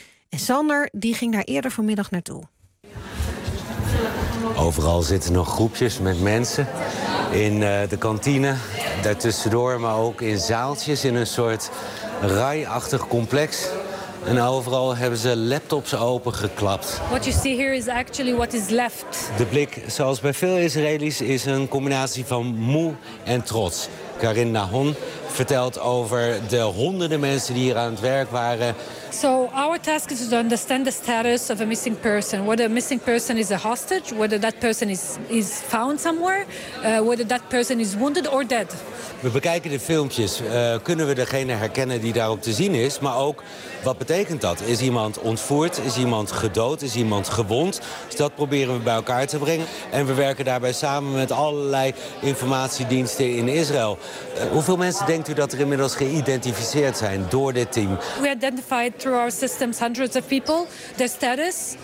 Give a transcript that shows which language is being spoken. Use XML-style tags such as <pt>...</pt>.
<nl>En Sander, die ging daar eerder vanmiddag naartoe. Overal zitten nog groepjes met mensen in de kantine, daartussendoor, maar ook in zaaltjes in een soort rijachtig complex. En overal hebben ze laptops opengeklapt.</nl> <en>What you see here is actually what is left.</en> <nl>De blik, zoals bij veel Israëli's, is een combinatie van moe en trots. Karin Nahon vertelt over de honderden mensen die hier aan het werk waren.</nl> <en>So our task is to understand the status of a missing person. Whether a missing person is a hostage, whether that person is found somewhere, whether that person is wounded or dead.</en> <nl>We bekijken de filmpjes. Kunnen we degene herkennen die daarop te zien is? Maar ook, wat betekent dat? Is iemand ontvoerd? Is iemand gedood? Is iemand gewond? Dus dat proberen we bij elkaar te brengen. En we werken daarbij samen met allerlei informatiediensten in Israël. Hoeveel mensen denkt u dat er inmiddels geïdentificeerd zijn door dit team?</nl> <en>We identified through our systems hundreds of people, their status.</en>